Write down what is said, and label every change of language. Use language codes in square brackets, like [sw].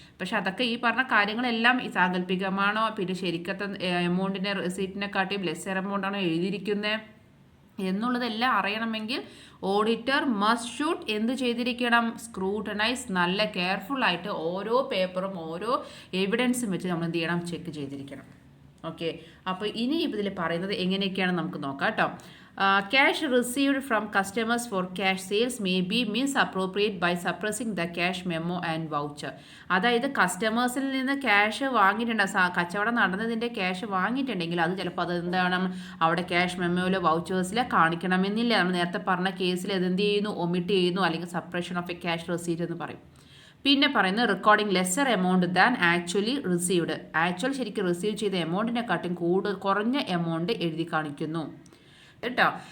[ml] പക്ഷെ അതൊക്കെ ഈ പറഞ്ഞ കാര്യങ്ങളെല്ലാം ഈ സാങ്കല്പികമാണോ, പിന്നെ ശരിക്കത്തെ എമൗണ്ടിൻ്റെ റെസീപ്റ്റിനെക്കാട്ടിയും ലെസ്സർ എമൗണ്ടാണോ എഴുതിയിരിക്കുന്നത് എന്നുള്ളതെല്ലാം അറിയണമെങ്കിൽ ഓഡിറ്റർ [en] must should [ml] എന്ത് ചെയ്തിരിക്കണം, സ്ക്രൂട്ടനൈസ്, നല്ല കെയർഫുള്ളായിട്ട് ഓരോ പേപ്പറും ഓരോ എവിഡൻസും വെച്ച് നമ്മൾ എന്ത് ചെയ്യണം, ചെക്ക് ചെയ്തിരിക്കണം. ഓക്കെ, അപ്പോൾ ഇനി ഇതിൽ പറയുന്നത് എങ്ങനെയൊക്കെയാണ് നമുക്ക് നോക്കാം കേട്ടോ. [en] Cash received from customers for cash sales may be misappropriated by suppressing the cash memo and voucher. [ml] അതായത് കസ്റ്റമേഴ്സിൽ നിന്ന് ക്യാഷ് വാങ്ങിയിട്ടുണ്ട്, കച്ചവടം നടന്നതിൻ്റെ ക്യാഷ് വാങ്ങിയിട്ടുണ്ടെങ്കിൽ അത് ചിലപ്പോൾ അതെന്താണ് അവിടെ ക്യാഷ് മെമ്മോയിലോ വൗച്ചേഴ്സിലോ കാണിക്കണമെന്നില്ല. നമ്മൾ നേരത്തെ പറഞ്ഞ കേസിൽ അതെന്ത് ചെയ്യുന്നു, ഒമിറ്റ് ചെയ്യുന്നു, അല്ലെങ്കിൽ [en] suppression of a cash receipt [ml] എന്ന് പറയും. പിന്നെ പറയുന്നത് [en] Recording lesser amount than actually received. [ml] ശരിക്കും റിസീവ് ചെയ്ത എമൗണ്ടിനെക്കാട്ടും കുറഞ്ഞ എമൗണ്ട് എഴുതി കാണിക്കുന്നു. കേട്ടോ.